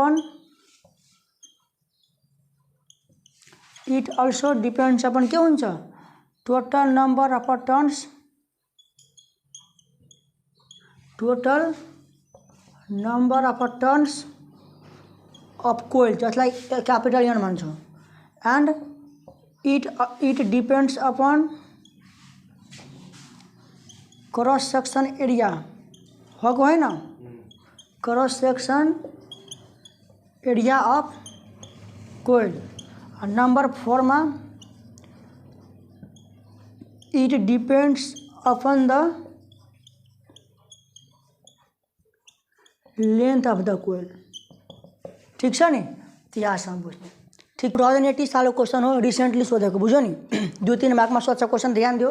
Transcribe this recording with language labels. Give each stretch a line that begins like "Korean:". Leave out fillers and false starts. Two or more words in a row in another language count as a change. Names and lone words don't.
Nepali: अपन के हुन्छ
English: total number of turns of coil
Nepali: जसलाई
English: capital N
Nepali: भन्छौँ
English: and it depends upon cross section area
Nepali: हो होइन
English: cross section area of coil number 4 में it depends upon the length of the coil.
Nepali: ठीक छ नि त्यहाँसम्म बुझ्ने। ठीक 2080 सालको क्वेश्चन हो, रिसेंटली सोधेको, बुझ्यो नि 2-3 मार्कमा सोध्छ क्वेश्चन, ध्यान दियो।